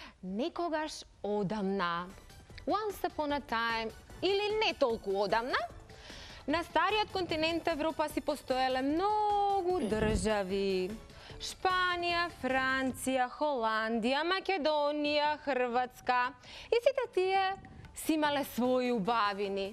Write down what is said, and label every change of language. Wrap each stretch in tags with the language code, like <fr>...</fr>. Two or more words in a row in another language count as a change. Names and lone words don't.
<mk>Некогаш одамна,</mk> <en>once upon a time,</en> <mk>или не толку одамна, на стариот континент Европа си постоеле многу држави. Шпанија, Франција, Холандија, Македонија, Хрватска. И сите тие си имале своји убавини.</mk>